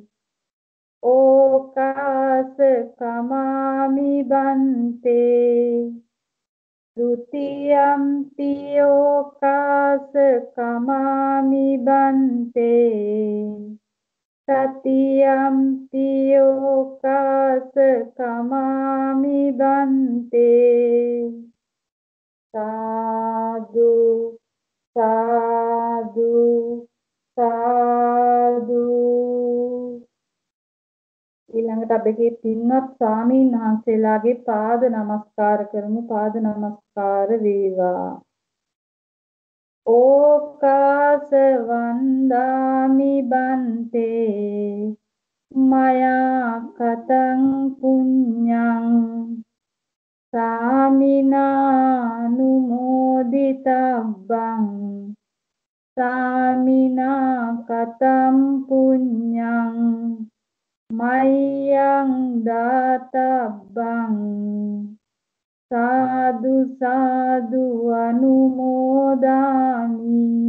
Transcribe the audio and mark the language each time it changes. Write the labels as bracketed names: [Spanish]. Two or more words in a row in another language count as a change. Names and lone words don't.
[Pali] ඕකාස කමාමි බන්තේ ဒုတိယံ පියෝකාස කමාමි බන්තේ තතියම් පියෝකාස කමාමි බන්තේ සාදු සාදු සාදු. [Sinhala] ඊළඟට අපගේ පින්වත් ස්වාමීන් වහන්සේලාගේ පාද නමස්කාර කරමු. පාද නමස්කාර වේවා. [Pali] ඕකාස වන්දාමි බන්තේ මයා කතං පුඤ්ඤං සාමිනානුමෝදිතබ්බං සාමිනා කතං පුඤ්ඤං මයං දාතබ්බං සාදු සාදු අනුමෝදාමි.